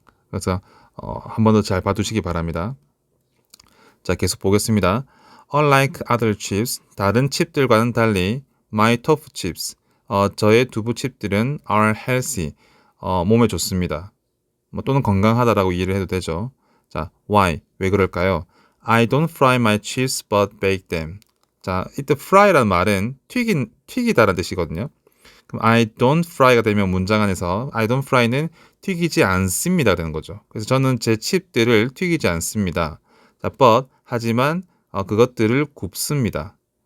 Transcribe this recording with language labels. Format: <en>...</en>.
<ko>그래서 한 번 더 잘 봐두시기 바랍니다. 자, 계속 보겠습니다.</ko> <en>Unlike other chips,</en> <ko>다른 칩들과는 달리</ko> <en>my tofu chips,</en> <ko>저의 두부 칩들은</ko> <en>are healthy,</en> <ko>몸에 좋습니다. 또는 건강하다라고 이해를 해도 되죠. 자, why? 왜 그럴까요?</ko> <en>I don't fry my chips but bake them.</en> <ko>자, 이때 fry라는 말은 튀기다라는 뜻이거든요. 그럼</ko> <en>I don't fry</en> <ko>가 되면 문장 안에서 I don't fry는 튀기지 않습니다 되는 거죠. 그래서 저는 제 칩들을 튀기지 않습니다. 자, but 하지만 그것들을 굽습니다.</ko>